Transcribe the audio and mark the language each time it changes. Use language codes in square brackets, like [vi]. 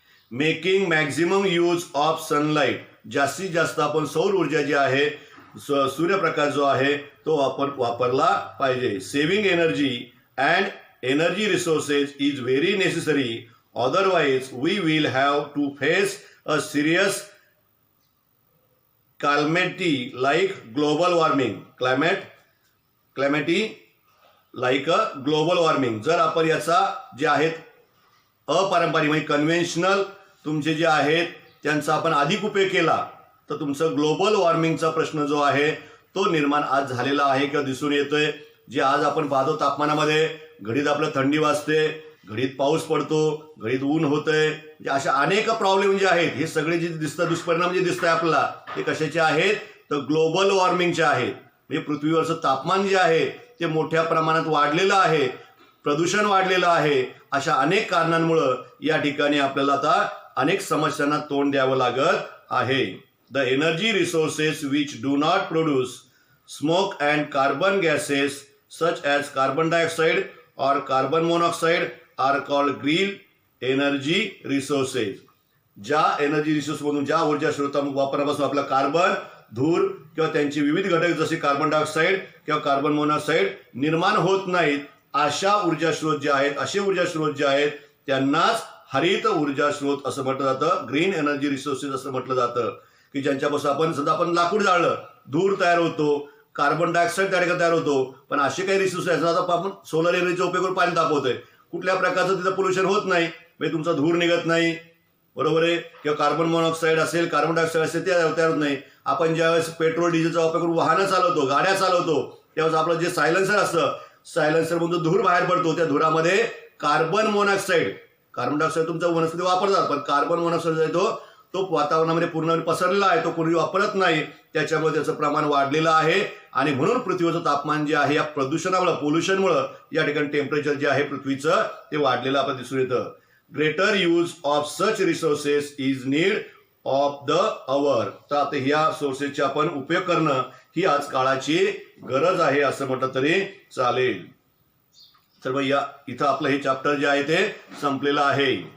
[en] Making maximum use of sunlight. [mr] जास्तीत जास्त आपण सौर ऊर्जा जी आहे, सूर्यप्रकाश जो आहे तो वापरला पाहिजे. [en] Saving energy and energy resources is very necessary, otherwise we will have to face a serious calamity like global warming. calamity like a global warming. [mr] जर आपण याचा जे आहेत अपारंपरिक म्हणजे कन्व्हेन्शनल तुमचे जे आहेत त्यांचा आपण अधिक उपयोग केला तर तुमचं ग्लोबल वॉर्मिंगचा प्रश्न जो आहे तो निर्माण आज झालेला आहे किंवा दिसून येतोय. जे आज आपण पाहतो तापमानामध्ये घडीत आपलं थंडी वाजते, घडीत पाऊस पडतो, घडीत ऊन होतंय. म्हणजे अशा अनेक प्रॉब्लेम जे आहेत हे सगळे जे दिसतात, दुष्परिणाम जे दिसतंय आपल्याला, ते कशाचे आहेत? तर ग्लोबल वॉर्मिंगचे आहेत. म्हणजे पृथ्वीवरचं तापमान जे आहे ते मोठ्या प्रमाणात वाढलेलं आहे, प्रदूषण वाढलेलं आहे. अशा अनेक कारणांमुळं या ठिकाणी आपल्याला आता अनेक समस्यांना तोंड द्यावं लागत आहे. [en] The energy resources which do not produce smoke and carbon gases such as carbon dioxide और carbon monoxide are called green energy resources. [mr] ज्या एनर्जी रिसोर्समधून, ज्या ऊर्जा वापरापासून आपला कार्बन, धूर किंवा त्यांचे विविध घटक जसे कार्बन डायऑक्साईड किंवा कार्बन मोनॉक्साईड निर्माण होत नाहीत, अशा ऊर्जा स्रोत जे आहेत, असे ऊर्जा स्रोत जे आहेत त्यांनाच हरित ऊर्जा स्रोत असं म्हटलं जातं. ग्रीन एनर्जी रिसोर्सेस असं म्हटलं जातं की ज्यांच्यापासून आपण लाकूड जाळलं, धूर तयार होतो, कार्बन डायऑक्साईड त्या ठिकाणी तयार होतो. पण असे काही रिसोर्स आहेत, आता आपण सोलर एनर्जीचा उपयोग करून पाणी तापवतोय, कुठल्या प्रकारचं तिथं पोल्युशन होत नाही, म्हणजे तुमचा धूर निघत नाही, बरोबर आहे. किंवा कार्बन मोनॉक्साईड असेल, कार्बन डायऑक्साईड असेल ते तयार होत नाही. आपण ज्यावेळेस पेट्रोल डिझेलचा वापर करून वाहनं चालवतो, गाड्या चालवतो, त्यावेळेस आपलं जे सायलेन्सर असतं, सायलेन्सरमधून धूर बाहेर पडतो. त्या धुरामध्ये कार्बन मोनॉक्साईड, कार्बन डायऑक्साईड तुमचा वनस्पती वापरतात, पण कार्बन मोनॉक्साईड जो तो वातावरणामध्ये पूर्णपणे पसरलेला आहे, तो कोणी वापरत नाही. त्याच्यामुळे त्याचं प्रमाण वाढलेलं आहे आणि म्हणून पृथ्वीचं तापमान जे आहे या प्रदूषणामुळे, पोल्युशनमुळे या ठिकाणी टेम्परेचर जे आहे पृथ्वीचं ते वाढलेलं आपल्याला दिसून येतं. [en] Greater use of such resources is need of the hour. [mr] तर आता ह्या सोर्सेसचे आपण उपयोग करणं ही आज काळाची गरज आहे असं म्हटलं तरी चालेल. तर या इथं आपलं हे चॅप्टर जे आहे ते संपलेलं आहे.